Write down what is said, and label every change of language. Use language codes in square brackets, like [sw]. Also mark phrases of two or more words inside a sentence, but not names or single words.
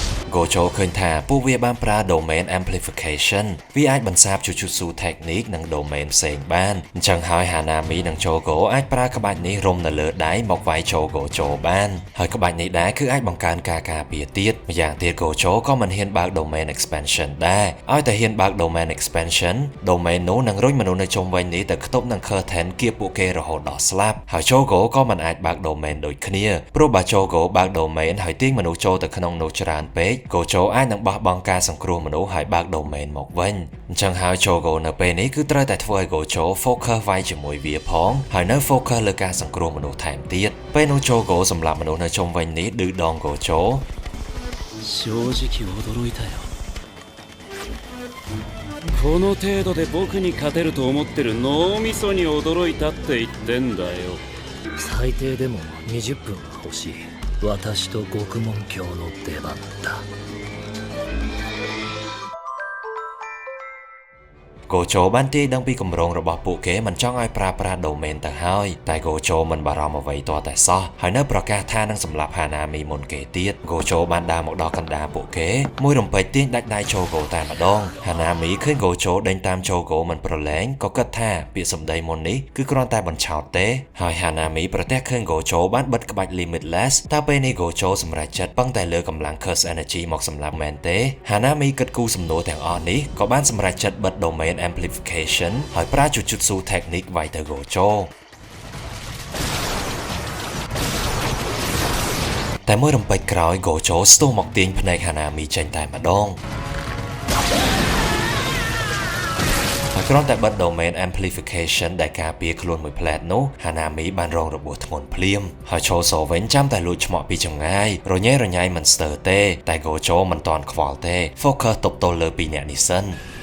[km] Gojo ឃើញថាពួកវាបានប្រើ [en] domain amplification [km] វាអាចបន្សាប [en] Jujutsu technique [km] និង domain ផ្សេងបានអញ្ចឹងហើយ Hanami និង Chogo អាចប្រើក្បាច់នេះរុំនៅលើដៃមកវាយ Chogo បានហើយក្បាច់នេះ ដែរគឺអាចបង្កើនការការពារទៀតម្យ៉ាងទៀត Gojo ក៏មិនហ៊ានបើក [en] domain expansion [km] ដែរឲ្យតែហ៊ានបើក [en] domain expansion [km] domain នោះនឹងរុញមនុស្ស នៅជុំវិញនេះទៅខ្ទប់នឹង curtain គៀបពួកគេរហូតដល់ស្លាប់ហើយ Chogo ក៏មិនអាចបើក domain ដូចគ្នាព្រោះបើ Chogo បើក domain ហើយទាញមនុស្សចូលទៅក្នុងនោះច្រើនពេក Gojo អាចនឹងបោះបង់ការសង្គ្រោះមនុស្សហើយបើក domain មកវិញអញ្ចឹងហើយ Chogo នៅពេលនេះគឺត្រូវតែធ្វើឲ្យ Gojo focus វាយជាមួយវាផងហើយនៅ focus លើការសង្គ្រោះមនុស្សថែមទៀតពេលនោះ Chogo សម្រាប់មនុស្សនៅជុំវិញនេះឌឺដង Gojo [ja] 正直驚いたよこの程度で僕に勝てると思ってる脳みそに驚いたって言ってんだよ最低でも20分は欲しい私と獄門教の出番だ [km] Gojo បានទាយដឹងពីគម្រោងរបស់ពួកគេមិនចង់ឲ្យប្រើប្រាស់ domain ទៅហើយតែ Gojo មិនបារម្ភអ្វីទាល់តែសោះហើយនៅប្រកាស ថានឹងសម្លាប់ Hanami មុនគេទៀត Gojo បានដើរមកដល់កណ្ដាលពួកគេមួយរំពេចទាញដាច់ដៃ Chogo តែម្ដង Hanami ឃើញ Gojo ដេញតាម Chogo មិនប្រឡែងក៏គិតថាពាក្យសម្ដីមុននេះគឺគ្រាន់តែបញ្ឆោតទេហើយ Hanami ប្រទះឃើញ Gojo បានបិទក្បាច់ limitless តើពេលនេះ Gojo សម្រេចចិត្តពឹងតែលើកម្លាំង [en] curse energy [km] មកសម្លាប់មែនទេ Hanami គិតគូរសំណួរទាំងអស់នេះក៏បានសម្រេចចិត្តបិទ [en] domain amplification [km] ហើយប្រើ [en] Jujutsu technique [km] វាយទៅ Gojo តែមួយរំពេចក្រោយ Gojo ស្ទុះមកទាញភ្នែក Hanami ចេញតែម្ដងហើយគ្រាន់តែបិទ [en] domain amplification [km] ដែលការពារខ្លួនមួយផ្លែតនោះ Hanami បានរងរបួសធ្ងន់ភ្លាមហើយChosoវិញចាំតែលួចឆ្មក់ពីចម្ងាយរញ៉េរញ៉ៃមិនស្ទើរទេតែ Gojo មិនទាន់ខ្វល់ទេ focus ទប់ទល់លើពីរអ្នកនេះសិន